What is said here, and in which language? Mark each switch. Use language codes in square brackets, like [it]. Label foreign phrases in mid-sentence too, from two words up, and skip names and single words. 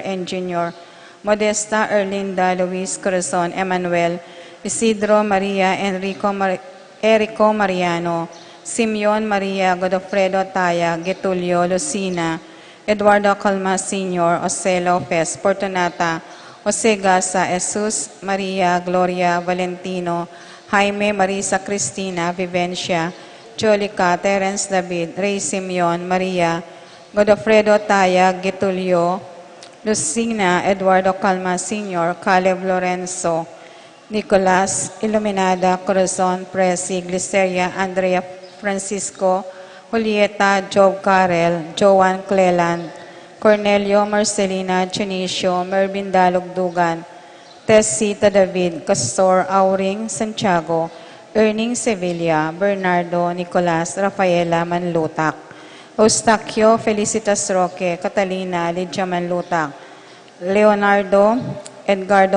[en] and Jr., Modesta, Erlinda, Luis Corazon, Emmanuel, Isidro, Maria, Erico Mariano, Simeon Maria, Godofredo Taya, Getulio, Lucina, Eduardo Calma Sr., Jose Lopez, Fortunata, Jose Gasa, Jesus, Maria, Gloria, Valentino, Jaime, Marisa Cristina, Vivencia, Jolica, Terence David, Ray Simeon, Maria, Godofredo Taya, Getulio, Lucina, Eduardo Calma Sr., Caleb Lorenzo, Nicolas, Iluminada, Corazon, Presi, Gliceria, Andrea Francisco, Julieta, Job Carel, Joan Cleland, Cornelio, Marcelina, Junicio, Mervin Dalugdugan, Tessita David, Castor, Auring, Santiago, Erning Sevilla, Bernardo, Nicolas, Rafaela Manlutak, Eustaquio, Felicitas Roque, Catalina, Lydia Manlutak, Leonardo, Edgardo